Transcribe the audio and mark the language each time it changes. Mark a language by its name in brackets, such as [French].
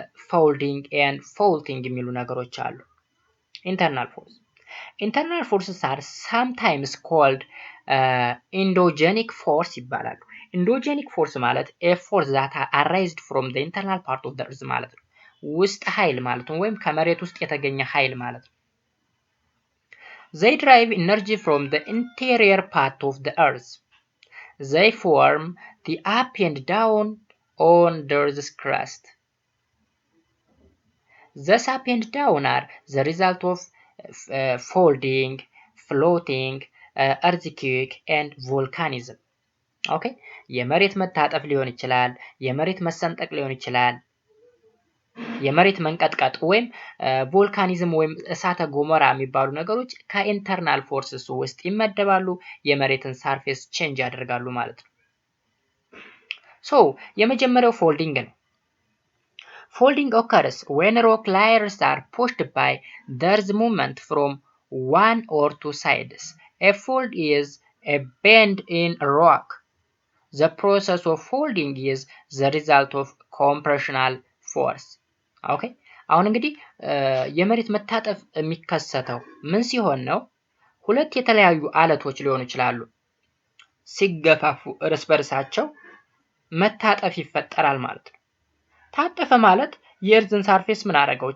[English] ፎልዲንግ ኤንድ ፎልቲንግ [Amharic] የሚሉ ነገሮች አሉ። [English] ኢንተርናል ፎርስስ አር sometimes called endogenic force ይባላሉ። endogenic force ማለት a force that arised from the internal part of the earth ማለት ነው። [Amharic] ውስጥ ኃይል ማለት ነው ወይም ከመሬት ውስጥ የተገኘ ኃይል ማለት ነው። [English] They derive energy from the interior part of the earth. They form the up and down on the earth's crust. Thus up and down are the result of folding, floating, earthquake and volcanism. Okay? [Amharic] የመሬት መታጠፍ ሊሆን ይችላል፣ የመሬት መሰንጠቅ ሊሆን ይችላል፣ የመሬት መንቀጥቀጥ ወይም ቮልካኒዝም ወይም እሳተ ገሞራ የሚባሉ ነገሮች ከኢንተርናል ፎርስስ ውስጥ ይመደባሉ። የመሬትን ሰርፌስ ቼንጅ ያደርጋሉ ማለት ነው። ሶ የመጀመሪያው ፎልዲንግ ነው። [English] Folding occurs when rock layers are pushed by the earth's movement from one or two sides. A fold is a bend in a rock. The process of folding is the result of compressional force. Okay? [Amharic] አሁን እንግዲህ የመሬት መታጠፍ የሚከሰተው ምን ሲሆን ነው? ሁለት የተለያዩ አለቶች ሊሆኑ ይችላሉ። ሲገፋፉ እርስ በርሳቸው መታጠፍ ይፈጠራል ማለት ነው። ታጠፈ ማለት የእርዝን ሰርፌስ ምን አደረገው?